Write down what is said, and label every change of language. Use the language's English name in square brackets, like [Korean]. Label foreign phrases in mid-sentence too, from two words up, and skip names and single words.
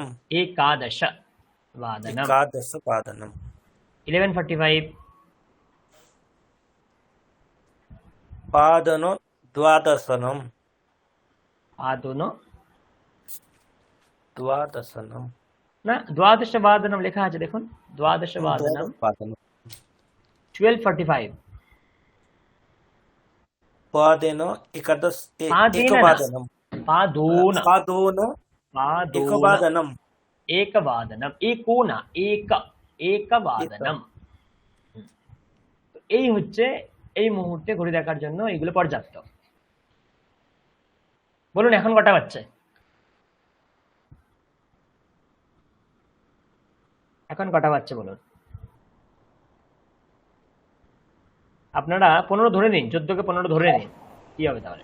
[Sanskrit] एकादश वादनम। एकादशवादनम, 11:45 पादोन द्वादशनम, पादोन द्वादशनम, [Bangla] না [Sanskrit] দ্বাদশ বাদনম [Bangla] লেখা আছে দেখুন, [Sanskrit] দ্বাদশ বাদনম। द्वादशवादनम, 12:45 पादेन एकादश पादेन ना, एकवादनम, पादोन, पादोन पादोन एकवादनम, एकवादनम, एकोना, एक, एकवादनम। [Bangla] তো এই হচ্ছে এই মুহূর্তে ঘড়ি দেখার জন্য এইগুলো পর্যাপ্ত। বলুন এখন কটা বাজছে? এখন কটা বাজছে বলুন? আপনারা 15 ধরে নিন, 14কে 15 ধরে নিন, কি হবে তাহলে?